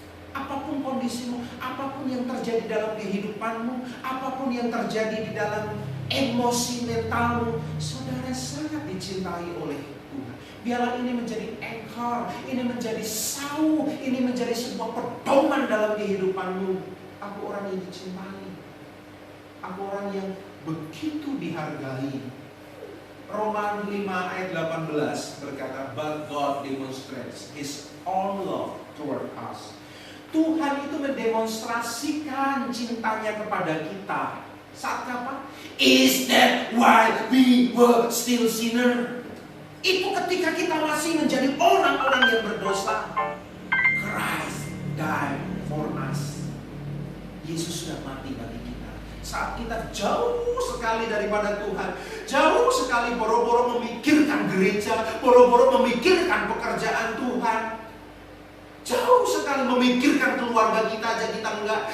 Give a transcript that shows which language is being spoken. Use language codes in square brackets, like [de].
[id] Apapun kondisimu, apapun yang terjadi dalam kehidupanmu, apapun yang terjadi di dalam emosi mentalmu, saudara sangat dicintai oleh Tuhan. Biarlah ini menjadi anchor, ini menjadi sau, ini menjadi sebuah pedoman dalam kehidupanmu. Aku orang yang dicintai, aku orang yang begitu dihargai. Roma 5 ayat 18 berkata, [en] but God demonstrates His own love toward us. [id] Tuhan itu mendemonstrasikan cintanya kepada kita. Saat kapan? [en] Is that why we were still sinner? [id] Itu ketika kita masih menjadi orang-orang yang berdosa. [en] Christ died for us. [id] Yesus sudah mati bagi kita. Saat kita jauh sekali daripada Tuhan, jauh sekali boro-boro memikirkan gereja, boro-boro memikirkan pekerjaan Tuhan, jauh sekali memikirkan keluarga kita aja kita enggak.